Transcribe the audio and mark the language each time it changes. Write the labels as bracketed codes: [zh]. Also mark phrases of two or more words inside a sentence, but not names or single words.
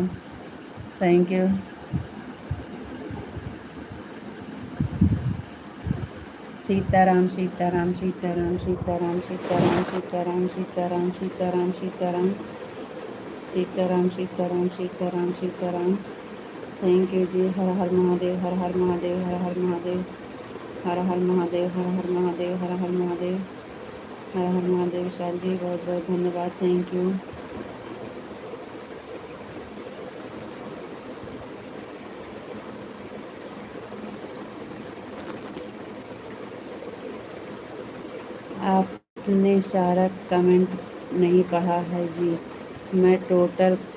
[en] thank you. [hi] सीताराम, सीताराम, सीताराम, सीताराम, सीताराम, सीताराम, सीताराम, सीताराम, सीताराम, सीताराम, सीताराम, सीताराम, सीताराम। [en] thank you जी। [hi] हर हर महादेव, हर हर महादेव, हर हर महादेव। हर हर महादेव, हर हर महादेव, हर हर महादेव, हर हर महादेव। विशाल जी बहुत बहुत धन्यवाद, [en] thank you. [hi] आपने सारा कमेंट नहीं पढ़ा है जी, मैं टोटल